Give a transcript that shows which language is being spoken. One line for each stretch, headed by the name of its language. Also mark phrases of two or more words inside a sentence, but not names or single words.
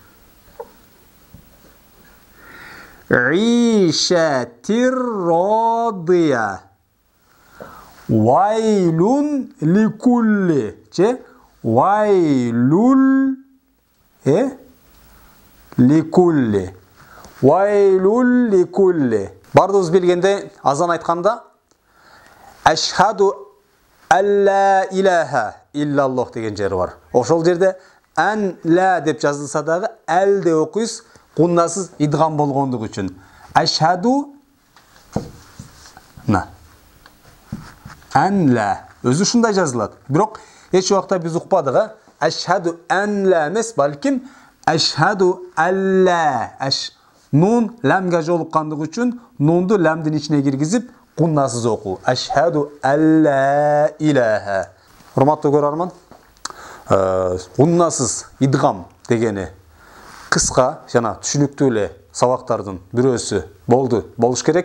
Arabic: عيشة راضية. ويل لكل. وويل لكل. ويل لكل.
Kyrgyz: Бардыбыз билгенде азан айтканда
Arabic: أشهد ألا إله إلا الله
Kyrgyz: деген жери бар. Ошол жерде
Arabic: أن لا
Kyrgyz: деп жазылса дагы ал деп окуйбуз, куннасыз идгам болгондугу үчүн.
Arabic: أشهد نا أن لا.
Kyrgyz: Өзү ушундай жазылат. Бирок эч убакта биз укпадык,
Arabic: أشهد أن لا
Kyrgyz: эмес, балким
Arabic: أشهد ألا.
Kyrgyz: Нун ламга жолуккандыгы үчүн нунду ламдын ичине киргизип куннасыз окуу.
Arabic: أشهد ألا إله.
Kyrgyz: Урматтуу көрөрман, куннасыз идгам дегени кыска жана түшүнүктүү эле сабактардын бирөөсү болуш керек.